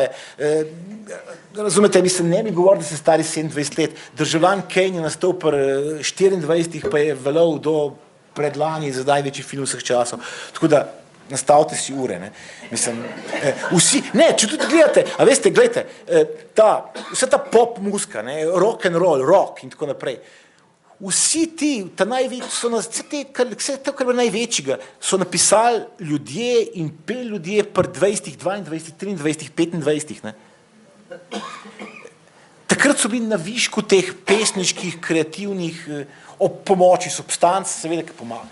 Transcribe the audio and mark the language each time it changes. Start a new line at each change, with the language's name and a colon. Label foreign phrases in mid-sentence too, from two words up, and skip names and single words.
Slovenian: Razumete, mislim, ne bi govoril, da se stari 27 let. Državljan Kane je nastal pri 24, pa je veljal do predlani za največji film vseh časov. Tako da nastavite si ure, ne. Mislim, vsi, ne, če tudi gledate, a veste, gledajte, vsa ta pop muzika, ne,
English: rock and roll,
Slovenian: rock in tako naprej, vsi ti, vse to, kar je največjega, so napisali ljudje in peli ljudje pri 20, 22, 23, 25, ne. Takrat so bili na višku teh pesniških, kreativnih, ob pomoči substanc, seveda, ki pomaga.